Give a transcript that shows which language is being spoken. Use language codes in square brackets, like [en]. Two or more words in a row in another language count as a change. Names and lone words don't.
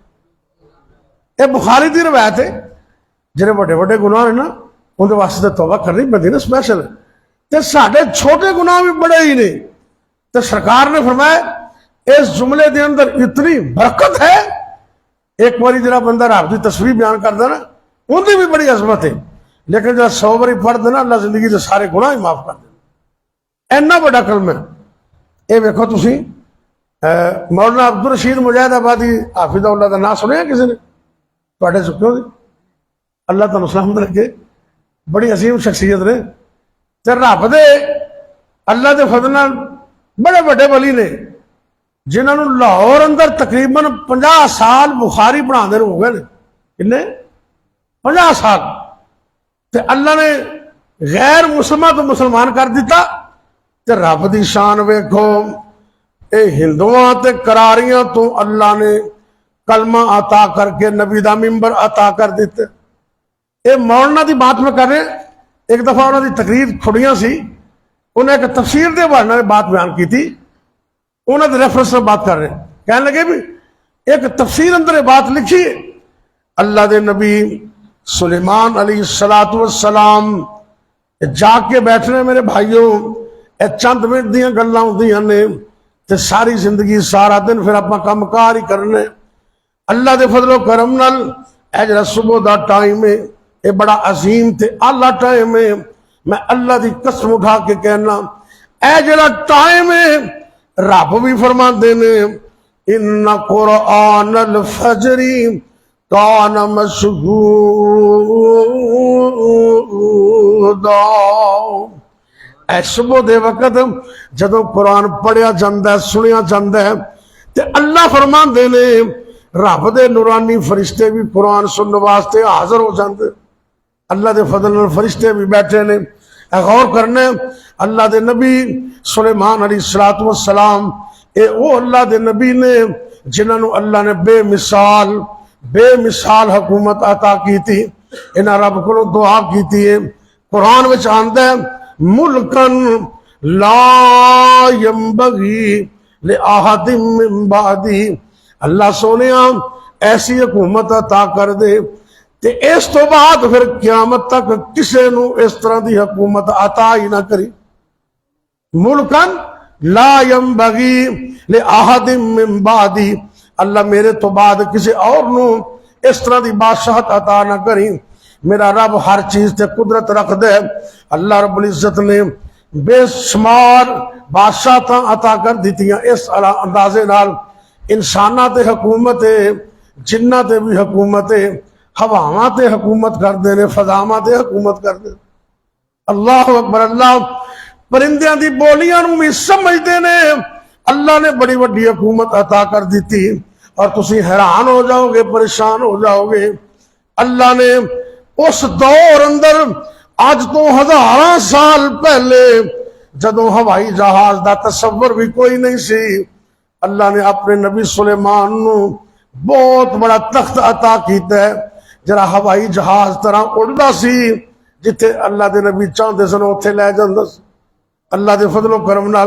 [pa] یہ بخاری دی روایت ہے۔ جڑے بڑے بڑے گناہ ہیں نا ان دے واسطے توبہ کرنی بندی نا سپیشل ہے، تے ساڈے چھوٹے گناہ بھی بڑے ہی نہیں، تے سرکار نے فرمایا اس جملے دے اندر اتنی برکت ہے، ایک باری جڑا بندہ رب دی تسبیح بیان کردا نا ان دی بھی بڑی عظمت ہے، لیکن جب 100 باری پڑھ دینا اللہ زندگی دے سارے گناہ ہی معاف کر دے۔ اینا بڑا کلمہ ہے۔ اے ویکھو تسی مولانا عبدالرشید مجاہد آبادی حافظ اللہ دا نام سنیا کسی نے؟ تواڈے چکیوں دی اللہ تعالیٰ سلامت رکھے، بڑی عظیم شخصیت نے، تے رب دے اللہ دے فضل نال بڑے بڑے ولی نے جنہاں نوں لاہور اندر تقریباً 50 سال بخاری پڑھاندے ہو گئے نے۔ کنے؟ 50 سال۔ تے اللہ نے غیر مسلمہ تو مسلمان کر دیتا، تے رب دی شان ویکھو، اے ہندوؤں تے کراریاں تو اللہ نے کلمہ عطا کر کے نبی دا منبر عطا کر دیتے۔ اے مولانا دی بات میں کر رہے ہیں، ایک دفعہ انہوں دی تقریر کھڑیاں سی، انہیں ایک تفسیر دے بارے میں بات بیان کی تھی، انہوں نے ریفرنس سے بات کر رہے ہیں، کہنے لگے بھی ایک تفسیر اندر بات لکھی ہے، اللہ دے نبی سلیمان [ar] علیہ السلام [pa] جا کے بیٹھنے میرے بھائیوں، اے چند منٹ دیاں گلاں ہوندیاں نے تے ساری زندگی سارا دن پھر اپنا کام کار ہی کرنے، اللہ دے فضل و کرم نال اے جڑا صبح دا ٹائم ہے یہ بڑا عظیم تے اعلیٰ ٹائم ہے، میں اللہ دی قسم اٹھا کے کہنا اے جڑا ٹائم ہے رب بھی فرماندے نے [ar] ان قرآن الفجر کان مشہودا، [pa] اے صبح دے وقت جدو قرآن پڑھیا جاندہ ہے سنیا جاندہ ہے تے اللہ فرماندے نے رب دے نورانی فرشتے بھی قرآن سننے واسطے حاضر ہو جاندے، اللہ دے فضل اور فرشتے بھی بیٹھے نے۔ غور کرنے اللہ دے نبی سلیمان [ar] علیہ السلام [pa] اے او اللہ دے نبی نے جنہاں نو اللہ نے بے مثال حکومت عطا کی تھی، انہاں رب کو دعا کی تھی۔ قرآن وچ آندا ہے [ar] ملکن لا ينبغي لأحد من بعدی، [pa] اللہ سونیا ایسی حکومت عطا کر دے تے اس تو بعد پھر قیامت تک کسے نو اس طرح دی حکومت عطا ہی نہ کری۔ [ar] ملکن لا ينبغي لأحد من بعدی، [pa] اللہ میرے تو بعد کسی اور نو اس طرح دی بادشاہت عطا نہ کری۔ میرا رب ہر چیز تے قدرت رکھ دے، اللہ رب العزت نے بے شمار بادشاہتاں عطا کر دیتیاں، اس اندازے نال انساناں تے حکومت ہے، جناں تے بھی حکومت ہے، ہواواں تے حکومت کر دے نے، فضاواں تے حکومت کر دے۔ [ar] اللہ اکبر، [pa] اللہ پرندیاں دی بولیاں نو بھی سمجھدے نے، اللہ نے بڑی بڑی حکومت عطا کر دیتی اور تسی حیران ہو جاؤ گے، پریشان ہو جاؤ گے۔ اللہ نے اس دور اندر آج تو ہزاراں سال پہلے جدوں ہوائی جہاز دا تصور بھی کوئی نہیں سی، اللہ نے اپنے نبی سلیمان نو بہت بڑا تخت عطا کیتا ہے جرا ہوائی جہاز طرح اڑدا سی، جتھے اللہ دے نبی چاہندے سن اوتھے لے جاندا سی اللہ دے فضل و کرم نال۔